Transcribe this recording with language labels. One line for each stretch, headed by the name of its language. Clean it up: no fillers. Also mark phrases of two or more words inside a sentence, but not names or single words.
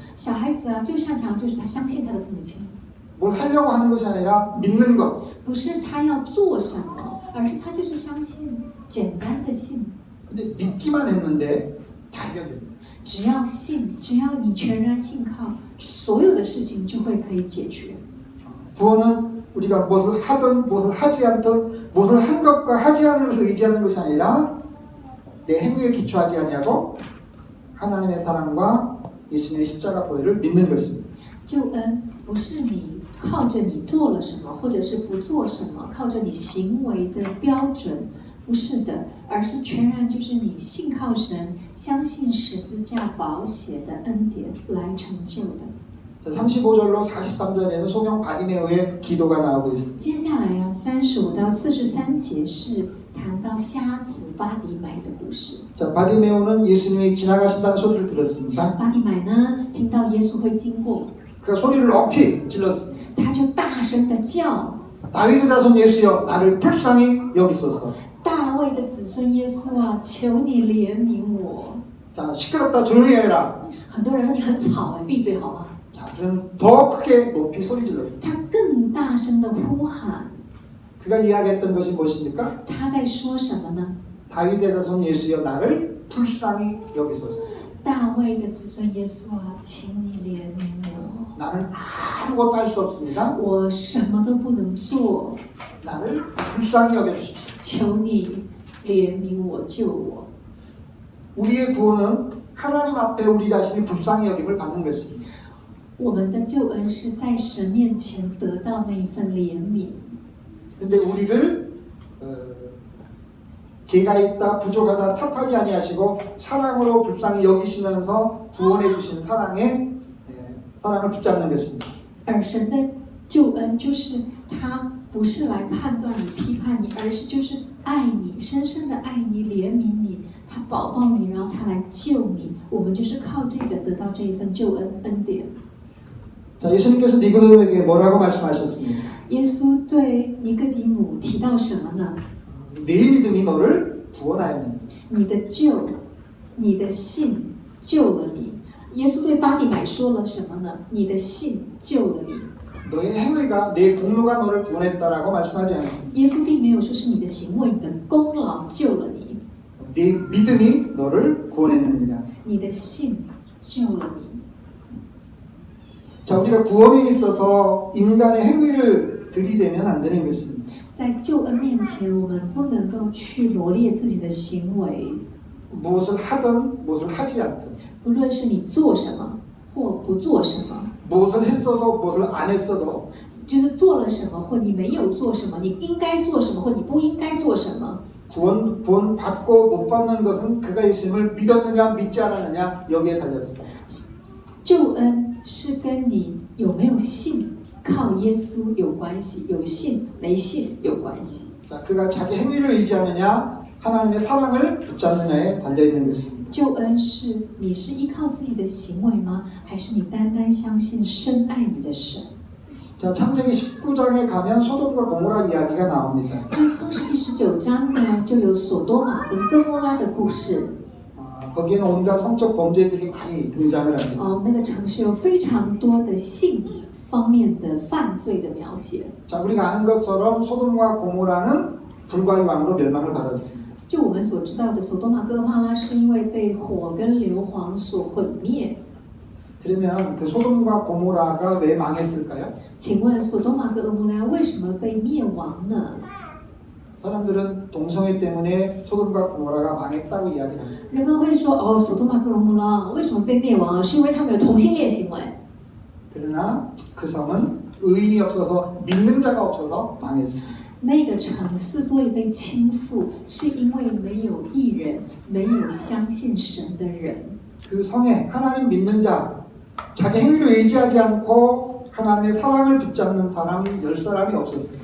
Chinese: 小孩子啊，最擅长就是他相信他的父母亲，
Korean: 뭘 하려고 하는 것이 아니라 믿는 것.
Chinese: 不是他要做什么，而是他就是相信，简单的信。
Korean: 근데 믿기만 했는데 다 해결됩니다.
Chinese: 只要信，只要你全然信靠，所有的事情就会可以解决。
Korean: 구원은 우리가 무엇을 하든 무엇을 하지 않든 무엇을 한 것과 하지 않은 것을 의지하는 것이 아니라 내 행위에 기초하지 아니하고 하나님의 사랑과 예수님의 십자가 보혈을 믿는 것입니다.
Chinese: 救恩不是你靠着你做了什么，或者是不做什么，靠着你行为的标准，不是的，而是全然就是你信靠神，相信十字架宝血的恩典来成就的。
Korean: 자, 35절로 43절에는 소경 바디메오의 기도가 나오고 있습니다.
Chinese: 接下来啊，35到43节是谈到瞎子巴迪买的故事。
Korean: 자, 바디메오는 예수님이 지나가신다는 소리를 들었습니다.
Chinese: 巴迪买呢，听到耶稣会经过，
Korean: 그가 소리를 높이 질렀습니다.
Chinese: 他就大声的叫。
Korean: 다윗의 자손 예수여 나를 불쌍히 여기소서.
Chinese: 大卫的子孙耶稣啊，求你怜悯我。
Korean: 자, 시끄럽다 조용히 해라.
Chinese: 很多人说你很吵哎，闭嘴好吗？
Korean: 자, 그는 더 크게 높이 소리 질렀습니다.
Chinese: 他更大声的呼喊，
Korean: 그가 이야기했던 것이 무엇입니까?
Chinese: 他在说什么呢？
Korean: 다윗의 자손 예수여 나를 불쌍히 여기소서.
Chinese: 大卫的子孙耶稣啊，请你怜悯我，
Korean: 나는 아무것도 할 수 없습니다.
Chinese: 我什么都不能做，
Korean: 나를 불쌍히 여겨주십시오.
Chinese: 求你怜悯我，救我。
Korean: 우리의 구원은 하나님 앞에 우리 자신이 불쌍히 여김을 받는 것입니다.
Chinese: 我们的救恩是在神面前得到那一份怜悯，
Korean: 그런데 우리를 죄가 있다 부족하다 탓하지 아니하시고 사랑으로 불쌍히 여기시면서 구원해 주신 사랑을 붙잡는 것입니다.
Chinese: 而神的救恩就是他不是来判断你、批判你，而是就是爱你，深深的爱你、怜悯你，他保抱你，然后他来救你。我们就是靠这个得到这一份救恩恩典。
Korean: 자, 예수님께서 니고데모에게 뭐라고 말씀하셨습니까?
Chinese: 耶稣对尼哥底母提到什么呢？
Korean: 네 믿음이 너를 구원하였느니.
Chinese: 你的救，你的信救了你。耶稣对巴底买说了什么呢？你的信救了你。
Korean: 너의 행위가 내 공로가 너를 구원했다라고 말씀하지 않습니다.
Chinese: 耶稣并没有说是你的行为、你的功劳救了你，
Korean: 네 믿음이 너를 구원했느니라.
Chinese: 你的信救了你。
Korean: 자, 우리가 구원에 있어서 인간의 행위를 들이대면 안 되는 것입니다.
Chinese: 在救恩面前，我们不能够去罗列自己的行为，
Korean: 무엇을 하든 무엇을 하지 않든
Chinese: 不论是你做什么或不做什么，
Korean: 무엇을 했어도 무엇을 안 했어도
Chinese: 就是做了什么或你没有做什么，你应该做什么或你不应该做什么。
Korean: 구원 받고 못 받는 것은 그가 예수님을 믿었느냐 믿지 않았느냐 여기에 달렸어.
Chinese: 救恩是跟你有没有信靠耶稣有关系，有信没信有关系。
Korean: 자, 그가 자기 행위를 의지하느냐 하나님의 사랑을 붙잡느냐에 달려 있는 것입니다.
Chinese: 救恩是你是依靠自己的行为吗？还是你单单相信深爱你的神？
Korean: 자, 창세기 19장에 가면 소돔과 고모라 이야기가 나옵니다.
Chinese: 在创世纪19章呢，就有索多玛跟哥莫拉的故事。
Korean: 거기에는 온갖 성적 범죄들이 많이 등장을 합니다.
Chinese: 那个城市有非常多的性方面的犯罪的描写。
Korean: 자, 우리가 아는 것처럼 소돔과 고모라는 불과의 왕으로 멸망을 받았습니다.
Chinese: 就我们所知道的，索多玛哥莫拉是因为被火跟硫磺所毁灭。
Korean: 그러면 그 소돔과 고모라가 왜 망했을까요?
Chinese: 请问索多玛跟俄摩拉为什么被灭亡呢？
Korean: 사람들은 동성애 때문에 소돔과 고모라가 망했다고 이야기합니다.
Chinese: 人们会说，哦，索多玛跟俄摩拉为什么被灭亡？是因为他们有同性恋行为。
Korean: 그러나 그 성은 의인이 없어서 믿는 자가 없어서 망했습니다.
Chinese: 那个城之所以被倾覆，是因为没有义人，没有相信神的人。
Korean: 그 성에 하나님 믿는 자, 자기 행위를 의지하지 않고 하나님의 사랑을 붙잡는 사람 10사람이 없었어요.